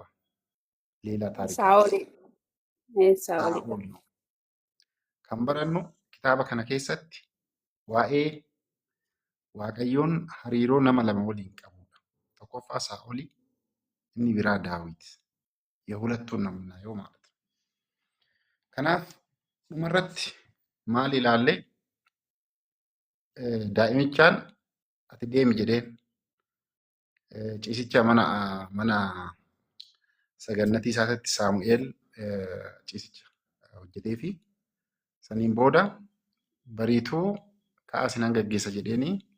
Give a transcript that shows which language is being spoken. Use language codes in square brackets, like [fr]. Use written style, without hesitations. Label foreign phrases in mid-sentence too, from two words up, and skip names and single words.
[om] Leelaa taarikaa. Saa'oli. Saa'olidha. Saa'ol. Kan barannu kitaaba kana keessatti waa'ee Waaqayyoon hariiroo nama lama waliin qabudha. Tokkoffaa Saa'olii, inni biraa Daawit. Yehulattuun [am] ነው የምናየው ማለት ነው። [om] Kanaaf dhumarratti maal ilaalle daa'imichaan ati deemi jedheen ciisicha mana sagannatii isaatti Saamu'eel ciisicha hojjetee fi saniin booda bariituu ka'aa sinan gaggeessa jedheenii